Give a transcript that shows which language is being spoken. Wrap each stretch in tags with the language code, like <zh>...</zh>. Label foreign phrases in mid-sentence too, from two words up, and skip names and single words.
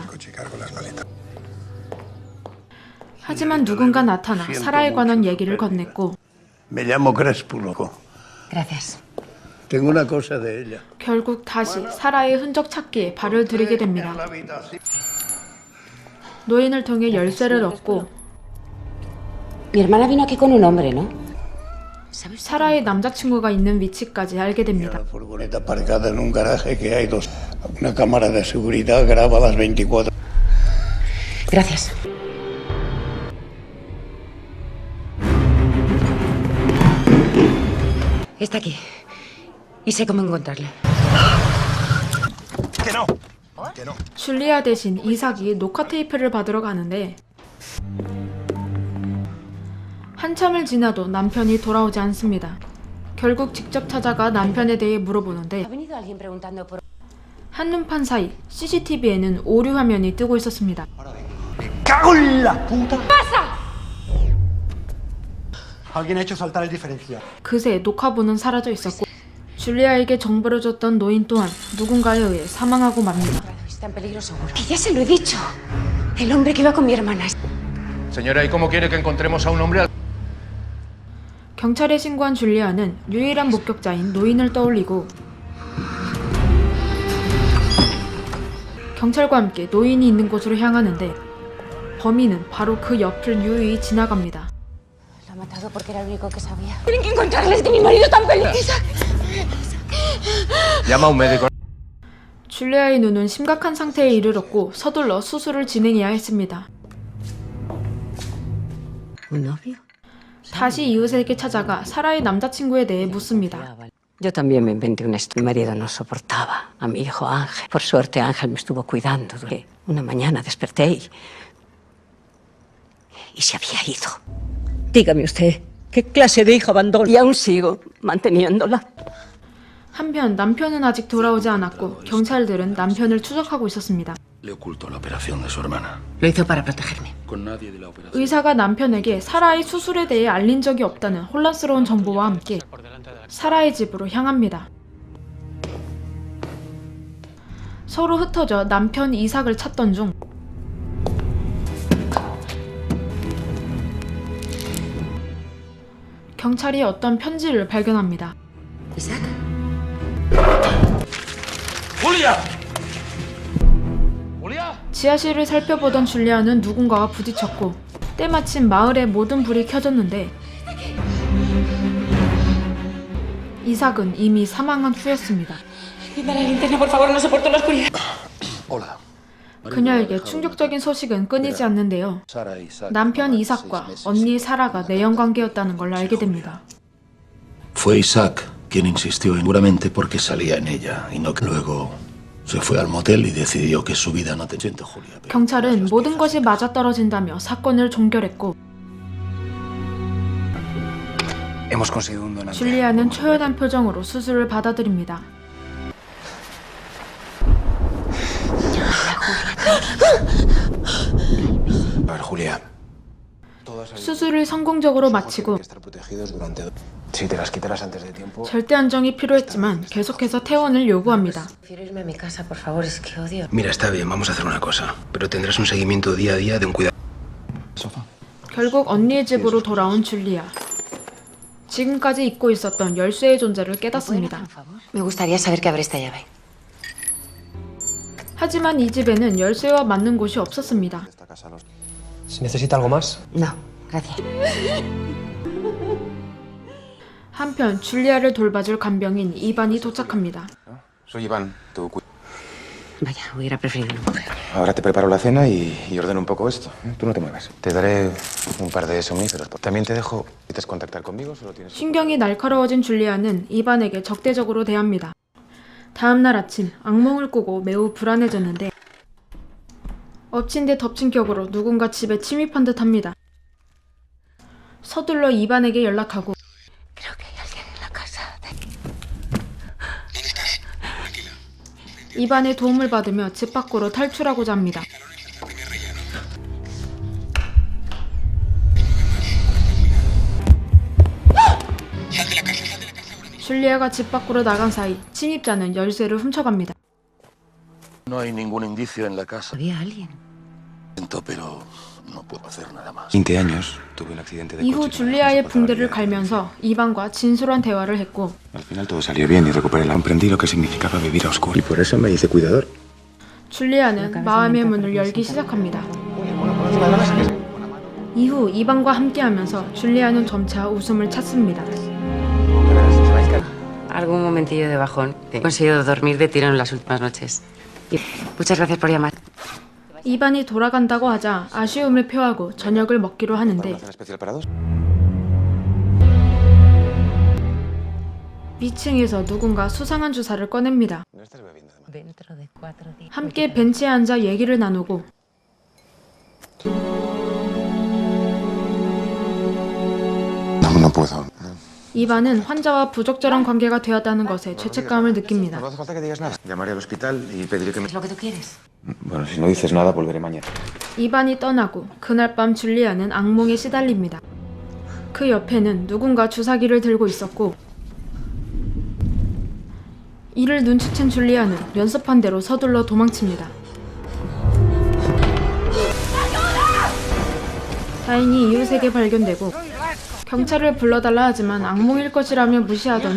<es>Coche y cargo las maletas.</es> <ko>하지만 누군가 나타나 사라에 관한 얘기를 건넸고</ko> <es>Me llamo Crespulo. Gracias. Tengo una cosa de ella.</es> <ko>결국 다시 사라의 흔적 찾기에 발을 들이게 됩니다. 노인을 통해 열쇠를 얻고</ko> <es>Mi hermana vino aquí con un hombre, ¿no? ¿Sabes?</es> <ko>사라의 남자친구가 있는 위치까지 알게 됩니다.</ko> <es>La furgoneta aparcada en un garaje que hay dos. Una cámara de seguridad graba las 24. Gracias. Está aquí. Y sé cómo encontrarle.</es> <ko>줄리아 대신 이삭이 녹화 테이프를 받으러 가는데 한참을 지나도 남편이 돌아오지 않습니다. 결국 직접 찾아가 남편에 대해 물어보는데</ko> <es>Ha venido alguien preguntando por...</es> <ko>한눈판 사이 CCTV에는 오류 화면이 뜨고 있었습니다.</ko> <es>¡Cago en la puta! ¡Pasa! Alguien ha hecho saltar el diferencial.</es> <ko>그새 녹화본은 사라져 있었고 줄리아에게 정보를 줬던 노인 또한 누군가에 의해 사망하고 맙니다.</ko> <es>Está en peligro seguro. Que ya se lo he dicho. El hombre que iba con mi hermana. Señora, ¿y cómo quiere que encontremos a un hombre al...</es> <ko>경찰에 신고한 줄리아는 유일한 목격자인 노인을 떠올리고 경찰과 함께 노인이 있는 곳으로 향하는데 범인은 바로 그 옆을 유유히 지나갑니다.</ko> <es>Lo ha matado porque era el único que sabía. Tienen que encontrarles que mi marido está en peligro. Llama a un médico.</es> <ko>줄리아의 눈은 심각한 상태에 이르렀고 서둘러 수술을 진행해야 했습니다.</ko> <es>¿Un novio?</es> <ko>다시 이웃에게 찾아가 사라의 남자친구에 대해 묻습니다.</ko> <es>Yo también me inventé una historia. Mi marido no soportaba a mi hijo Ángel. Por suerte Ángel me estuvo cuidando. Una mañana desperté y se había ido. Dígame usted, ¿qué clase de hijo abandono? Y aún sigo manteniéndola.</es> <ko>한편 남편은 아직 돌아오지 않았고 경찰들은 남편을 추적하고 있었습니다.</ko> <es>Le ocultó la operación de su hermana. Lo hizo para protegerme. Con nadie de la operación.</es> <ko>의사가 남편에게 사라의 수술에 대해 알린 적이 없다는 혼란스러운 정보와 함께 사라의 집으로 향합니다. 서로 흩어져 남편 이삭을 찾던 중 경찰이 어떤 편지를 발견합니다.</ko> <es>Isaac. ¡Julia! ¡Julia!</es> <ko>지하실을 살펴보던 줄리아는 누군가와 부딪혔고 때마침 마을의 모든 불이 켜졌는데 이삭은 이미 사망한 후였습니다.</ko> <es>Dime la linterna, por favor, no soporto la oscuridad. Hola.</es> <ko>그녀에게 충격적인 소식은 끊이지 않는데요.</ko> <es>Sara y Isaac.</es> <ko>남편 이삭과 언니 사라가 내연관계였다는 걸 알게 됩니다.</ko> <es>Fue Isaac quien insistió seguramente porque salía en ella y no que luego se fue al motel y decidió que su vida no te siento, Julia. pero-</es> <ko>경찰은 모든 것이 맞아떨어진다며 사건을 종결했고</ko> <es>Hemos conseguido un donante.</es> <ko>줄리아는 초연한 표정으로 수술을 받아들입니다.</ko> <es>A ver, Julia.</es> <ko>수술을 성공적으로 마치고</ko> <es>Estar protegidos durante... Si te las quitaras antes de tiempo...</es> <ko>절대 안정이 필요했지만 계속해서 퇴원을 요구합니다.</ko> <es>Prefiero irme a mi casa, por favor, es que odio. Mira, está bien, vamos a hacer una cosa. Pero tendrás un seguimiento día a día de un cuidado.</es> <ko>결국 언니의 집으로 돌아온 줄리아. 지금까지 잊고 있었던 열쇠의 존재를 깨닫습니다.</ko> <es>Me gustaría saber qué abre esta llave.</es> <ko>하지만 이 집에는 열쇠와 맞는 곳이 없었습니다.</ko> <es>Si necesita algo más. No, gracias.</es> <ko>한편 줄리아를 돌봐줄 간병인 이반이 도착합니다.</ko> <es>Soy Iván, tu Vaya, hubiera preferido una mujer. Ahora te preparo la cena y ordeno un poco esto. Tú no te muevas. Te daré un par de somníferos. También te dejo. ¿Necesitas contactar conmigo? Solo tienes...</es> <ko>신경이 날카로워진 줄리아는 이반에게 적대적으로 대합니다. 다음날 아침 악몽을 꾸고 매우 불안해졌는데 엎친 데 덮친 격으로 누군가 집에 침입한 듯 합니다. 서둘러 이반에게 연락하고</ko> <es>Creo que hay alguien en la casa.</es> <ko>이반의 도움을 받으며 집 밖으로 탈출하고자 합니다. 줄리아가 집 밖으로 나간 사이 침입자는 열쇠를 훔쳐갑니다.</ko> <es>No hay ningún indicio en la casa. Había alguien. Pero no puedo hacer nada más. 20 años tuve un accidente de</es> <ko>이후</ko> <es>coche.</es> <ko>줄리아의 붕대를 갈면서 이반과 진솔한 대화를 했고</ko> <es>Al final todo salió bien y recuperé la... Comprendí lo que significaba vivir a oscuras. Y por eso me hice cuidador.</es> <ko>줄리아는 마음의 문을 열기 시작합니다. 이후 이반과 함께하면서 줄리아는 점차 웃음을 찾습니다.</ko> <es>Algún momentillo de bajón. He conseguido dormir de tirón las últimas noches. Y muchas gracias por llamar.</es> <ko>이반이 돌아간다고 하자 아쉬움을 표하고 저녁을 먹기로 하는데</ko> <es>¿Una cena especial para dos?</es> <ko>위층에서 누군가 수상한 주사를 꺼냅니다.</ko> <es>No estás bebiendo demasiado. Dentro de 4 días.</es> <ko>함께 벤치에 앉아 얘기를 나누고</ko> <es>No puedo.</es> <ko>이반은 환자와 부적절한 관계가 되었다는 것에 죄책감을 느낍니다.</ko> <es>No hace falta que digas nada. Llamaré al hospital y pediré que me... ¿Es lo que tú quieres? Bueno, si no dices nada, volveré mañana.</es> <ko>이반이 떠나고 그날 밤 줄리아는 악몽에 시달립니다. 그 옆에는 누군가 주사기를 들고 있었고 이를 눈치챈 줄리아는 연습한 대로 서둘러 도망칩니다. 다행히 이웃에게 발견되고 경찰을 불러달라 하지만 악몽일 것이라며 무시하더니</ko>